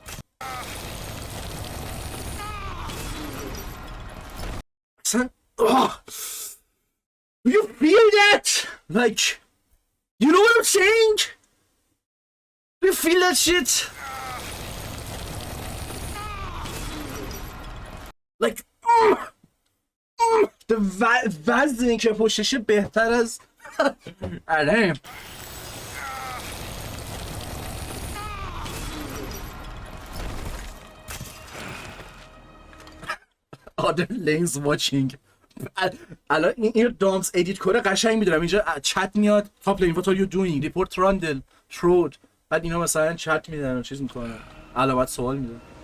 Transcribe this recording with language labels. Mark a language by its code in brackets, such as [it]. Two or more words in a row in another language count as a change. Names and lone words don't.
[en] Son, oh! You feel that? Like, you know what I'm saying? You feel that shit? Like, [fa] وزنی که پشتشه بهتر از آره. [en] Other lanes watching. [fa] الان این دامز ادیت کنه قشنگ میدونم اینجا چت میاد [en] top lane what are you doing report rundle throat [fa] بعد اینا مثلا چت میدن و چیز میکنن علامت سوال میدن.